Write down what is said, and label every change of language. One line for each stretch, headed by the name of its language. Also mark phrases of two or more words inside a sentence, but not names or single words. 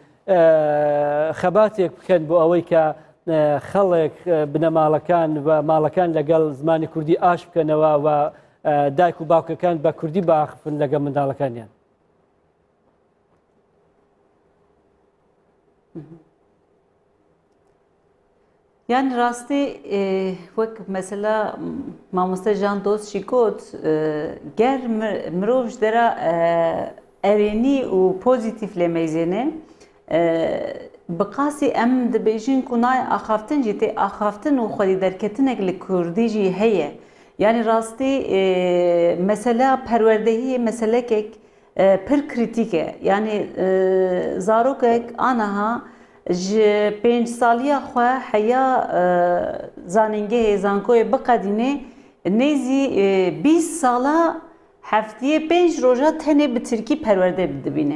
Central Kurdish: خەباتێک بکەن بۆ ئەوەی کە خەڵێک بنەماڵەکان و ماڵەکان لەگەڵ زمانی کوردی ئاش بکەنەوە و دایک و باوکەکان بە کوردی باخفن لەگەڵ منداڵەکانیان یان ڕاستی وەک مەسەلا مامۆستا ژان دۆستی گوت گەر مرۆڤ
Kurdish: ji dera erênî û pozîtîv lê meyzêne bi qasî em dibêjin ku nayê axaftin jî tê axaftin û xwedî derketinek li Kurdî jî heye yani rastî mesela perwerdehiyê meselekek pir krîtîk e yani zarokek anaha ji 5 saliya xwe heya zanîngehê zankoyê biqedîne nêzî 20 sala heftiyê 5 roja tenê bi Tirkî perwerde dibîne.